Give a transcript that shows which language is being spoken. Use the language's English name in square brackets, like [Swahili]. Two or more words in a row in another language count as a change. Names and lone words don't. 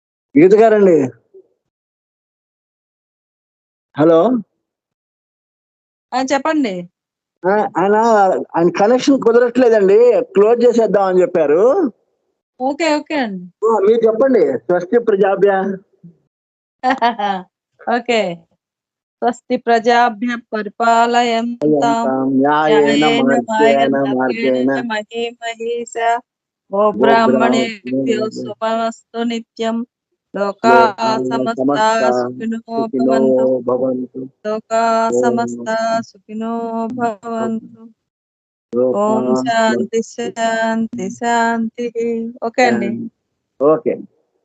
[Telugu] గీత గారండి. హలో. చెప్పండి. ఆయన కనెక్షన్ కుదరట్లేదండి, క్లోజ్ చేసేద్దాం అని చెప్పారు. ఓకే ఓకే అండి. మీరు చెప్పండి. [Sanskrit] స్వస్తి ప్రజాభ్య. [Telugu] ఓకే. [Sanskrit] స్వస్తి ప్రజాభ్య పరిపాలయంతాం న్యాయేన మార్గేణ మార్గేణ మహీమహీష గోబ్రాహ్మణేభ్యో శుభమస్తు నిత్యం. లోకా సమస్తా సుఖినో భవంతు. లోకా సమస్తా సుఖినో భవంతు. ఓం శాంతి శాంతి శాంతి. [Telugu] ఓకే అండి. ఓకే.